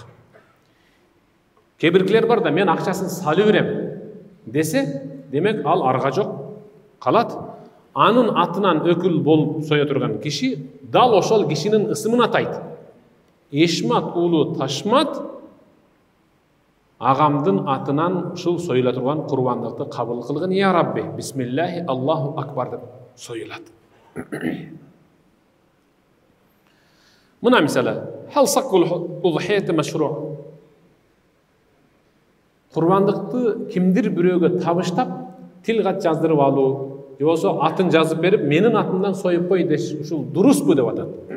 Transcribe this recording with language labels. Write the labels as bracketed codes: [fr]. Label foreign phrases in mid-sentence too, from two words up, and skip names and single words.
[ky] Кээ биркилер бар да, мен акчасын салып берем десе, демек ал арга жок калат. Анын атынан өкүл болуп сое турган киши дал ошол кишинин ысымын атайт. Эшмат уулу Ташмат агамдын атынан ушул союла турган курбандыкты кабыл кылгын, [ar] يا ربي بسم الله الله أكبر [ky] деп союлат. Мына мисалы, [ar] هل صك الأضحية مشروع. [ky] Курбандыкты кимдир бирөөгө табыштап, тил кат жаздырып алуу, же болсо атын жазып берип, менин атымдан союп кой деш, ушул дурусбу деп атат.